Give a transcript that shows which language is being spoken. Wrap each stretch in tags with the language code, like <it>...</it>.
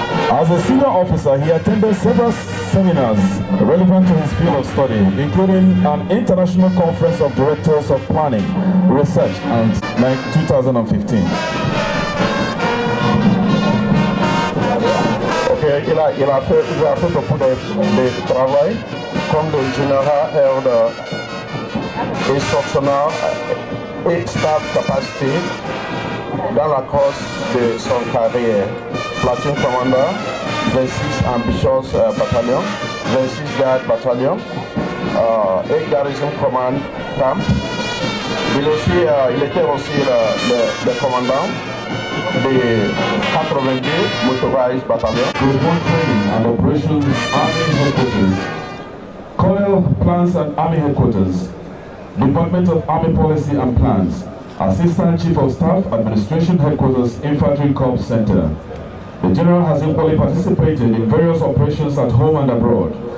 <en>As a senior officer, he attended several seminars relevant to his field of study, including an international conference of directors of planning, research, and 2015.</en> <fr>Okay, il a fait beaucoup de travail comme le général instructional et</fr> <en>staff capacity</en> <fr>dans la course de son carrière.</fr> <en>Platoon Commander, 26 Ambitious Battalion, 26 Guard Battalion, et Garrison Command Camp.</en> <fr>Il était aussi le commandant de 82 Motorized Battalion.</fr> <en>Group 1 Training and Operations Army Headquarters, Colonel Plans and Army Headquarters, Department of Army Policy and Plans, Assistant Chief of Staff, Administration Headquarters, Infantry Corps Center. The General has equally participated in various operations at home and abroad.</en>